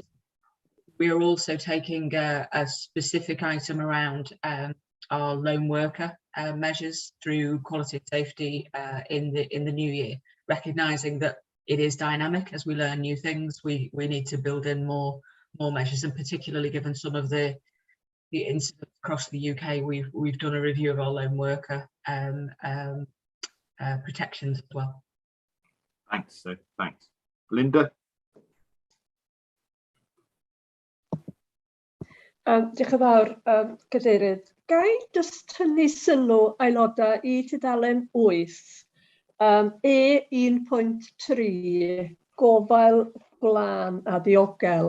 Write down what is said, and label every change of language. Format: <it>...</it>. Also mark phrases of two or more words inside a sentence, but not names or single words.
<en>We are also taking a specific item around our lone worker measures through quality and safety in the new year, recognising that it is dynamic. As we learn new things, we need to build in more measures, and particularly given some of the incidents across the UK, we've done a review of our lone worker protections as well. Thanks, Sue. Thanks. Linda?</en> <cy>Diolch yn fawr, Cadeirydd. Ga i jyst tynnu sylw aelodau i tudalen 8, E1.3, gofal gwlân a diogel.</cy>